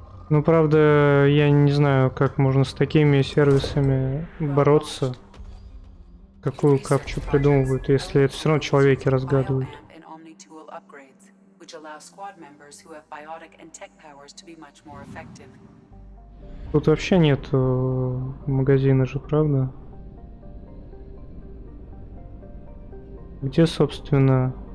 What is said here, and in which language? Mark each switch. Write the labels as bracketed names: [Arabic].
[Russian] Ну, правда, я не знаю, как можно с такими сервисами бороться. Какую капчу придумывают, если это все равно человеки разгадывают. [English] And omni-tool upgrades, which allow squad members who have biotic and tech powers to be much more effective. [Russian] Тут вообще нет магазина же, правда? Где, собственно...